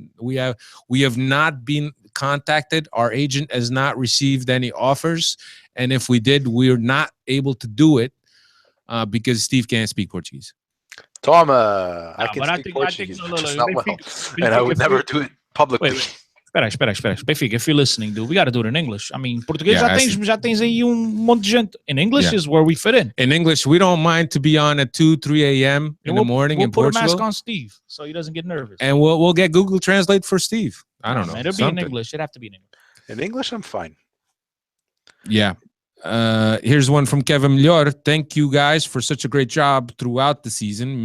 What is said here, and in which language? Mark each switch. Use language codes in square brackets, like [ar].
[en] We have not been contacted. Our agent has not received any offers, and if we did, we're not able to do it because Steve can't speak Portuguese. [pt] Toma, [en] I can speak Portuguese, just not well, and I would never do it publicly. [pt] Espera. [en] Benfica, if you're listening, dude, we got to do it in English. I mean, [pt] português já tens aí monte de gente. [en] In English is where we fit in. In English, we don't mind to be on at 2, 3 a.m. in the morning in Portugal. We'll put a mask on Steve so he doesn't get nervous. And we'll get Google Translate for Steve. I don't know. It'll be in English. It'd have to be in English. In English, I'm fine. Yeah. Here's one from Kevin Mlior. Thank you guys for such a great job throughout the season.